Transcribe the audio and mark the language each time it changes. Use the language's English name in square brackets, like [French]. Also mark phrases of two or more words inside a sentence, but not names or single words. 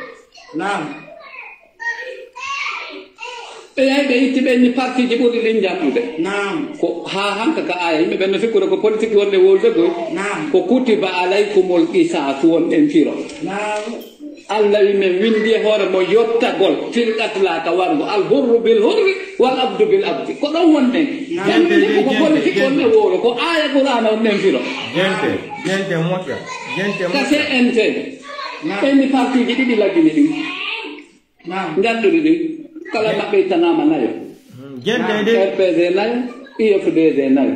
[Fula] ɓe yahi ɓe itti ɓenni parti ji ɓurɗi ɗin janɗude ko ha hanka ka aya yimɓe ɓenno sikkude ko politique wonde wolde goy ko [Arabic] كتب عليكم القصاص [Fula] wonɗen firo Allah wi men windi e hoore mo yottagol firqatlaka wargo [Arabic] الحر بالحر والعبد بالعبد [Fula] ko ɗon wonɗen jande ko politique wonde wolo ko aya qur'ana wonɗen firo gente moƴƴa ka CNT ɓenni parti ji ɗiɗi laggini ɗin janɗuɗi ɗin kala maɓɓe ittanama nayo RPG nayo IFDG nayo